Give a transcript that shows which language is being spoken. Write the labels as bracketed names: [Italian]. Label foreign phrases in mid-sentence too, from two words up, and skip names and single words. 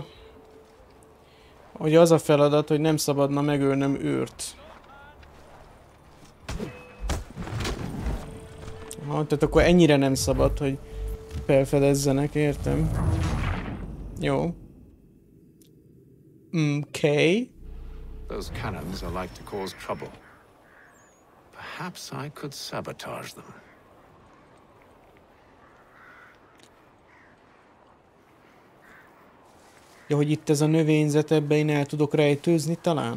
[Hungarian] Hogy az a feladat, hogy nem szabadna megölnöm őrt. Aha, tehát akkor ennyire nem szabad, hogy felfedezzenek, értem. Jó. [English] Okay. Those cannons are like to cause trouble. Perhaps I could sabotage them. [Hungarian] Ja, hogy itt ez a növényzet, ebbe én el tudok rejtőzni talán?